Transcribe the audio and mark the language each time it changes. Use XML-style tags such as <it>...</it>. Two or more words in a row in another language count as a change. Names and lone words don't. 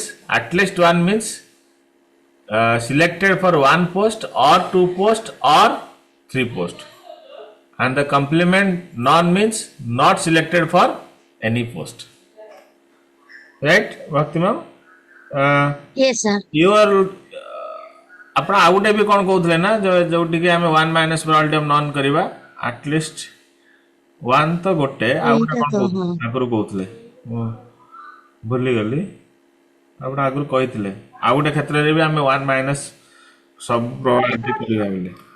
<en>At least one means selected for one post or 2 post or 3 post, and the complement none means not selected for any post. Right, Bhakti ma'am? yes sir</en> <or>Your ଆପଣ ଆଉ ଗୋଟେ ବି କ'ଣ କହୁଥିଲେ ନା ଯୋଉଠିକି ଆମେ 1</or> <en>minus probability of none</en> <or>କରିବା ଆଟଲିଷ୍ଟ 1 ତ ଗୋଟେ ଆଉ ଗୋଟେ ଏଇଟା କ'ଣ ତ ହଁ ଆଗରୁ କହୁଥିଲେ ମୁଁ ଭୁଲିଗଲି ଆପଣ ଆଗରୁ କହିଥିଲେ ଆଉ ଗୋଟେ କ୍ଷେତ୍ରରେ ବି ଆମେ 1 ମାଇନସ୍ ସବୁ ପ୍ରୋବାବିଲିଟି କରିବା ବୋଲି</or>